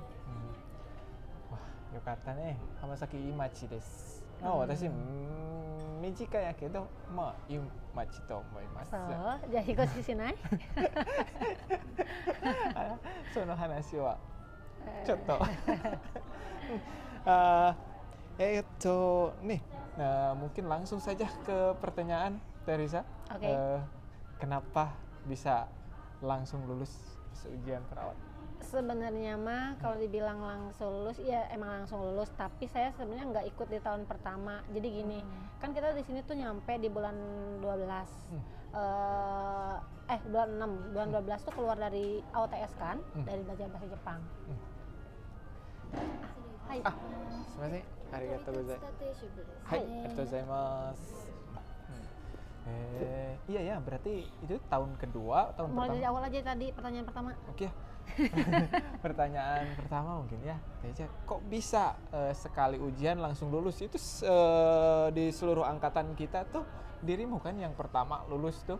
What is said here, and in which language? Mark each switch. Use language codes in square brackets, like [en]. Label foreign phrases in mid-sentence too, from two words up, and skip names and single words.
[ja] わ、よかったね。浜崎いい町です。私短いやけど、まあいい町と思います。そう。じゃあ引っ越ししない？その話は。 [id] ちょっと nih, mungkin langsung saja ke pertanyaan Teresa. Kenapa bisa langsung lulus ujian perawat? Sebenarnya mah kalau dibilang langsung lulus, ya emang langsung lulus, tapi saya sebenarnya nggak ikut di tahun pertama. Jadi gini, kan kita di sini tuh nyampe di bulan 12. Bulan 6, bulan 12 tuh keluar dari AOTS kan, dari belajar bahasa Jepang. [ja] Hai. Sumimasen. ありがとうございます。はい、ありがとうございます. [id] Iya ya, berarti itu tahun kedua, tahun mulai pertama. Dari awal aja tadi pertanyaan pertama. Oke. Pertanyaan pertama mungkin ya. Kok bisa sekali ujian langsung lulus? Itu di seluruh angkatan kita tuh dirimu kan yang pertama lulus tuh.